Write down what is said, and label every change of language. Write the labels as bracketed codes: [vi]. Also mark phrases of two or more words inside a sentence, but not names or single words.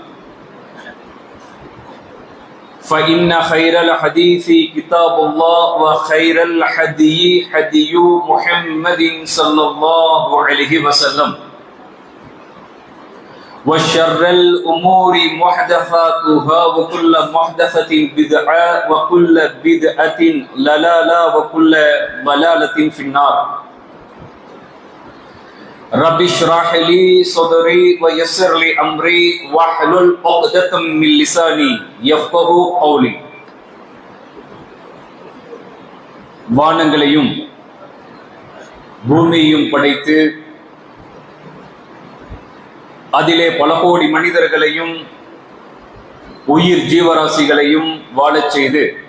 [ar] فإن خير الحديث كتاب الله وخير الهدي هدي محمد صلى الله عليه وسلم وشر الأمور محدثاتها وكل محدثة بدعة وكل بدعة ضلالة وكل ضلالة في النار رب اشرح لي صدري ويسر لي أمري واحلل عقدة من لساني يفقهوا قولي [ta] வானங்களையும் பூமியையும் படைத்து அதிலே பல கோடி மனிதர்களையும் உயிர் ஜீவராசிகளையும் வாழச் செய்து